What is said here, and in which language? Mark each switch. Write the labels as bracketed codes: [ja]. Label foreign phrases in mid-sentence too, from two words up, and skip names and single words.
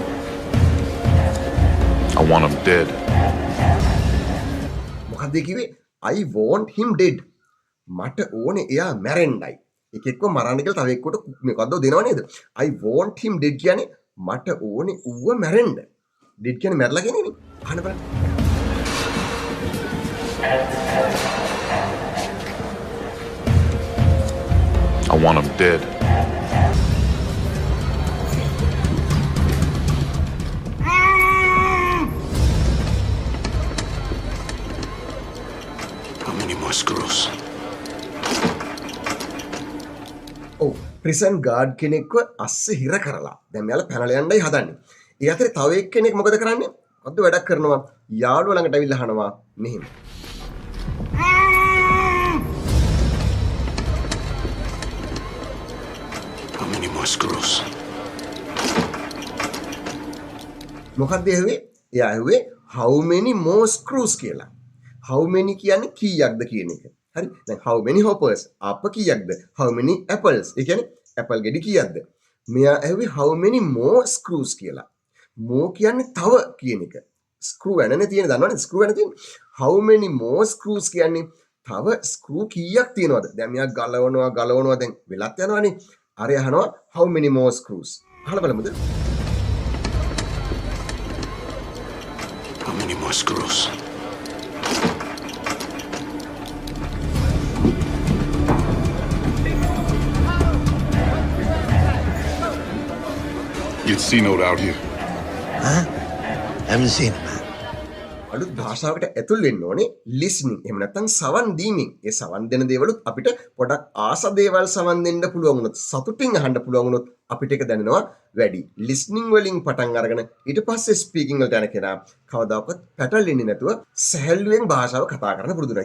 [en] I want him dead. [si] මොකද්ද කිව්වේ? [en] I want him dead. [si] මට ඕනේ එයා මැරෙන්නයි. එකෙක්ව මරන්න කියලා තව එක්කට මොකද්ද දෙනව නේද? [en] I want him dead [si] කියන්නේ මට ඕනේ ඌව මැරෙන්න. dead කියන්නේ මැරලා කියනේනේ. අහන්න බලන්න. [en] I want him dead. How many more screws? [si] ඔව් [en] prison guard [si] කෙනෙක්ව අස්සේ හිර කරලා දැන් මෙයාලා පැනලා යන්නයි හදන්නේ. ඒ අතරේ තව එක්කෙනෙක් මොකද කරන්නේ? මොකද්ද වැඩක් කරනවා? යාළුවා ළඟට අවිල්ලා අහනවා මෙහෙම. [en] How many more screws? [si] මොකක්ද ඇහුවේ? එයා ඇහුවේ [en] how many more screws [si] කියලා. [en] how many [si] කියන්නේ කීයක්ද කියන එක. හරි. දැන් [en] how many hoppers [si] අප කීයක්ද? [en] how many apples [si] ඒ කියන්නේ apple ගෙඩි කීයක්ද? මෙයා ඇහුවේ [en] how many more screws [si] කියලා. more කියන්නේ තව කියන එක. screw ඇනනේ තියෙන දන්නවනේ screw ඇන තියෙන. [en] how many more screws [si] කියන්නේ තව screw කීයක් තියෙනවද? දැන් මෙයා ගලවනවා දැන් වෙලත් යනවනේ. අර අහනවා [en] how many more screws. [si] අහලා බලමුද? [en] How many more screws? Get C-Note out here. Huh? Haven't seen him. [si] අලුත් භාෂාවකට ඇතුල් වෙන්න ඕනේ listening. එහෙම නැත්නම් සවන් දීමෙන්. ඒ සවන් දෙන දේවලුත් අපිට පොඩක් ආස දේවල් සවන් දෙන්න පුළුවන් වුණොත් සතුටින් අහන්න පුළුවන් වුණොත් අපිට ඒක දැනෙනවා වැඩි. listening වලින් පටන් අරගෙන ඊට පස්සේ speaking වලට යන කෙනා කවදාකවත් පැටලෙන්නේ නැතුව සැහැල්ලුවෙන් භාෂාව කතා කරන්න පුරුදු වෙනවා.